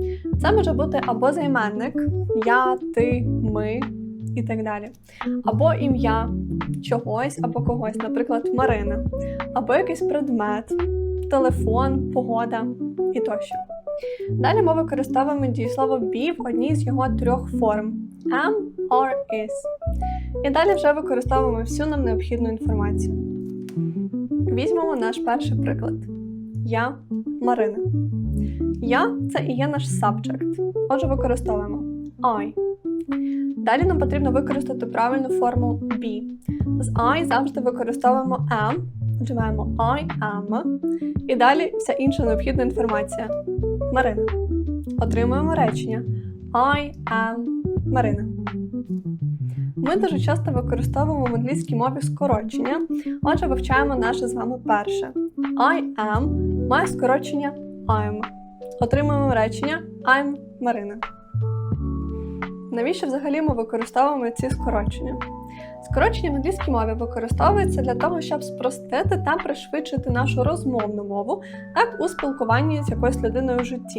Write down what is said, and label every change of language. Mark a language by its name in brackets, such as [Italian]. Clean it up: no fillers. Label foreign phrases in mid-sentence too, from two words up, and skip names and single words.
[Ukrainian] Це може бути або займенник, я, ти, ми і так далі. Або ім'я чогось або когось, наприклад, Марина. Або якийсь предмет, телефон, погода і тощо. Далі ми використовуємо дієслово be в одній з його трьох форм – [English] am, are, is. [Ukrainian] І далі вже використовуємо всю нам необхідну інформацію. Візьмемо наш перший приклад. Я – Марина. Я – це і є наш subject. Отже, використовуємо I. Далі нам потрібно використати правильну форму be. З I завжди використовуємо am. Отже, маємо [English] I am. [Ukrainian] І далі вся інша необхідна інформація. Марина. Отримуємо речення [English] I am Марина. [Ukrainian] Ми дуже часто використовуємо в англійській мові скорочення. Отже, вивчаємо наше з вами перше. [English] I am [Ukrainian] має скорочення I'm. Отримуємо речення I'm Марина. Навіщо взагалі ми використовуємо ці скорочення? Скорочення в англійській мові використовується для того, щоб спростити та пришвидшити нашу розмовну мову, так у спілкуванні з якоюсь людиною в житті.